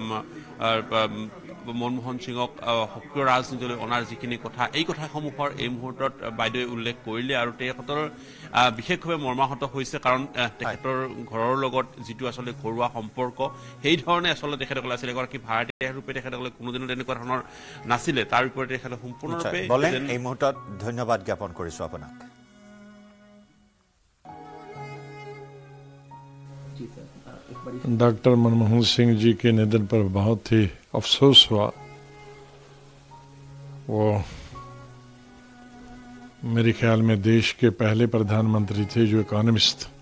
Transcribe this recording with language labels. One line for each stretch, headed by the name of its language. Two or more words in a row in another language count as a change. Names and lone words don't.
Assamese: মনমোহন সিঙক সক্ৰিয় ৰাজনীতিলৈ অনাৰ যিখিনি কথা এই কথাসমূহৰ এই মুহূৰ্তত বাইদেৱে উল্লেখ কৰিলে আৰু তেখেতৰ বিশেষভাৱে মৰ্মাহত হৈছে কাৰণ তেখেতৰ ঘৰৰ লগত যিটো আচলতে ঘৰুৱা সম্পৰ্ক সেই ধৰণে আচলতে তেখেতসকলে আছিলে এগৰাকী ভাৰতীয় ৰূপে তেখেতসকলে কোনোদিনো তেনেকুৱা ধৰণৰ নাছিলে তাৰ বিপৰীতে তেখেতে সম্পূৰ্ণৰূপে এই মুহূৰ্তত ধন্যবাদ জ্ঞাপন কৰিছো আপোনাক
Hindi: डॉक्टर मनमोहन सिंह जी के निधन पर बहुत ही अफसोस हुआ वो मेरे ख्याल में देश के पहले प्रधानमंत्री थे जो इकोनॉमिस्ट